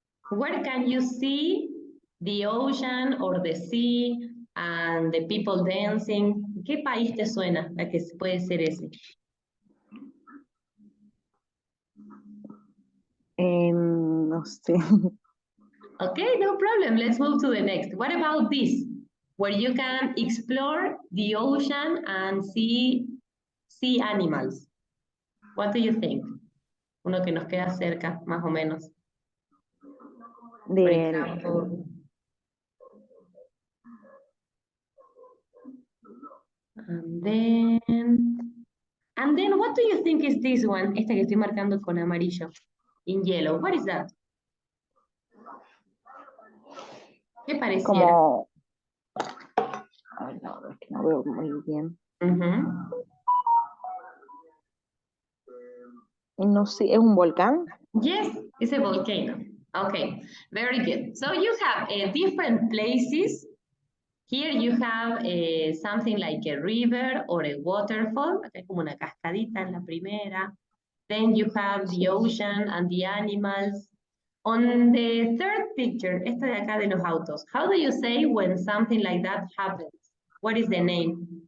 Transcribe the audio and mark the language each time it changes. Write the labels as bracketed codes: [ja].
[en] Where can you see the ocean or the sea and the people dancing? [es] ¿Qué país te suena a que puede ser ese? No sé. [en] Okay, no problem. Let's move to the next. What about this? Where you can explore the ocean and see animals. What do you think? [es] Uno que nos queda cerca, más o menos. [en] For example. And then what do you think is this one? [es] Esta que estoy marcando con amarillo. [en] In yellow. What is that? [es] ¿Qué pareciera? Como... Ay, no, es que no veo muy bien. No sé, ¿es un volcán? [en] Yes, it's a volcano. Okay, very good. So you have different places. Here you have something like a river or a waterfall. [es] Acá hay como una cascadita en la primera. [en] Then you have the ocean and the animals. On the third picture, [es] esta de acá de los autos, [en] how do you say when something like that happens? What is the name?